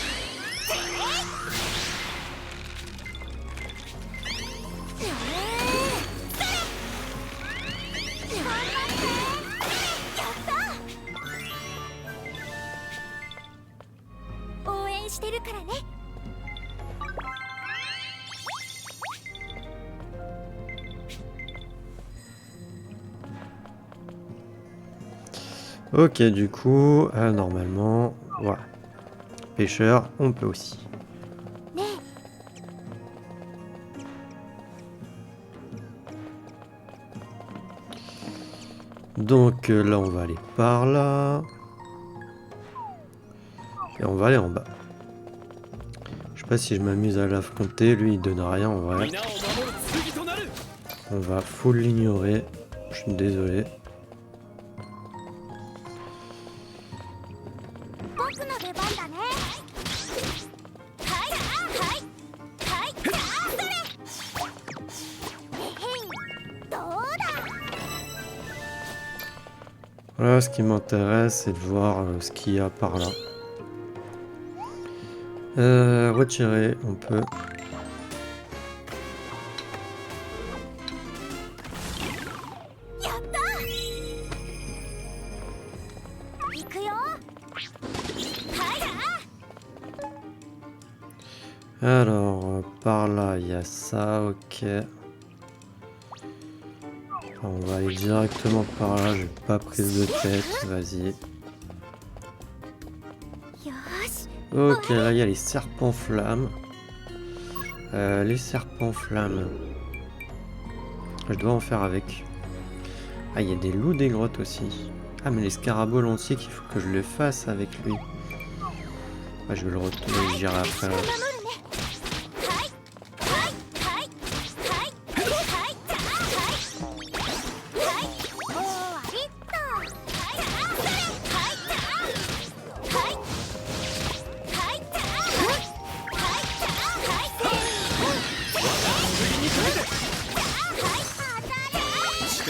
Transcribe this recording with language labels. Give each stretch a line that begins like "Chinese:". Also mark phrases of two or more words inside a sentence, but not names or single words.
Japanese: 応援してるからね。
French: Ok, du coup, normalement, voilà. Pêcheur, on peut aussi.
Japanese: ね
French: Donc là, on va aller par là. Et on va aller en bas. Je sais pas si je m'amuse à l'affronter. Lui, il donne rien en vrai.
Japanese: 皆を守る剣となる
French: On va full l'ignorer. Je suis désolé.
Japanese: え、僕の出番だね。はいはいはいそれ。へへんどうだ。
French: Voilà, ce qui m'intéresse, c'est de voir ce qu'il y a par là. Retirer, on peut.
Japanese: やった行くよ。はい
French: Alors, par là, il y a ça, ok. On va aller directement par là, j'ai pas prise de tête, vas-y.
Japanese: よし。
French: Ok, là, il y a les serpents flammes. Les serpents flammes. Je dois en faire avec. Ah, il y a des loups des grottes aussi. Ah, mais les scaraboules entiers, qu'il faut que je les fasse avec lui. Ouais, je vais le retourner, j'irai après.
Japanese: 守るね。はいはいはいはいはいじゃあはいはいもう終わりっと。はいはいじゃあはいはいじゃあはいじゃあはいせーの。